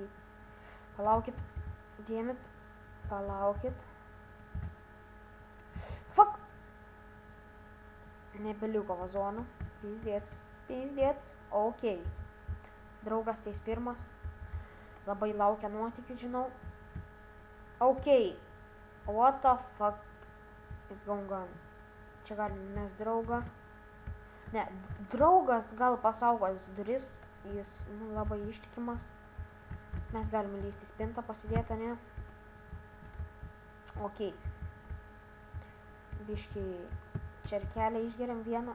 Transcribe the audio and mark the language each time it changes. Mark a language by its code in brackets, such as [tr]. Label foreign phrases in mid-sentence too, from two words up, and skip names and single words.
[lt] Palaukit. Dėmit. Palaukit. Fuck! Nebeliko vazoną. Pizdėts. Okei. Draugas eis pirmas. Labai laukia nuotykių, žinau. Okei. [en] What the fuck is going on? [lt] Čia galim mes draugą. Ne, draugas gal pasaugos duris, jis labai ištikimas. Mes galime lysti spintą pasidėti, ne? Okei. Biškai čerkelę išgeriam vieną.